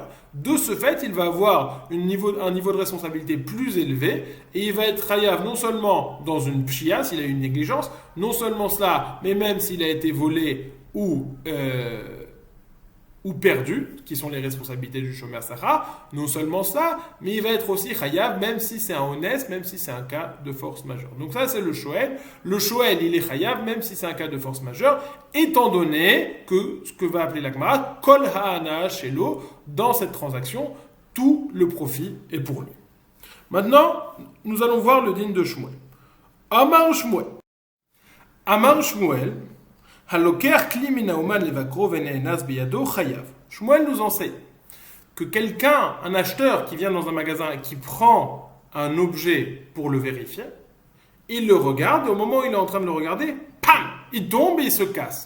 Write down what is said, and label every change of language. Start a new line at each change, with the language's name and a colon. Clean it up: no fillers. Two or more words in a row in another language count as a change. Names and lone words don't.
French: De ce fait, il va avoir un niveau de responsabilité plus élevé et il va être chayav non seulement dans une pshia, s'il a eu une négligence, non seulement cela, mais même s'il a été volé ou perdu, qui sont les responsabilités du
Hebrew: שומר שכר,
French: non seulement ça, mais il va être aussi chayav, même si c'est un honnête, même si c'est un cas de force majeure. Donc ça, c'est le shoel. Le shoel, il est chayav, même si c'est un cas de force majeure, étant donné que ce que va appeler la Gemara,
Hebrew: כל ההנאה שלו,
French: dans cette transaction, tout le profit est pour lui. Maintenant, nous allons voir le din de Shmuel.
Hebrew: אמר שמואל. אמר שמואל,
French: Shmuel nous enseigne que quelqu'un, un acheteur qui vient dans un magasin et qui prend un objet pour le vérifier, il le regarde et au moment où il est en train de le regarder, pam, il tombe et il se casse.